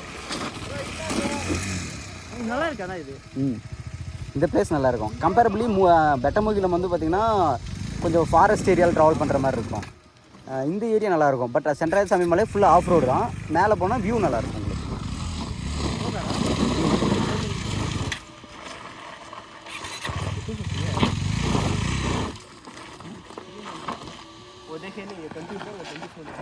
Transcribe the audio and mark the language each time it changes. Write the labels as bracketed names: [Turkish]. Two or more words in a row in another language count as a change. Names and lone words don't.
[Tamil] நல்லா இருக்காண்ணா இது. இந்த பிளேஸ் நல்லாயிருக்கும். கம்பேரபிளி பெட்டமுகிலம் வந்து பார்த்திங்கன்னா கொஞ்சம் ஃபாரஸ்ட் ஏரியாவில் ட்ராவல் பண்ணுற மாதிரி இருக்கும். இந்த ஏரியா நல்லாயிருக்கும். பட் சென்ட்ராயன் சாமி மலை ஃபுல்லாக [English] off road [Tamil] தான். மேலே போனால் வியூ நல்லாயிருக்கும் உங்களுக்கு. [Hindi] वो देखे नहीं, ये कंफ्यूज है, वो कंफ्यूज है.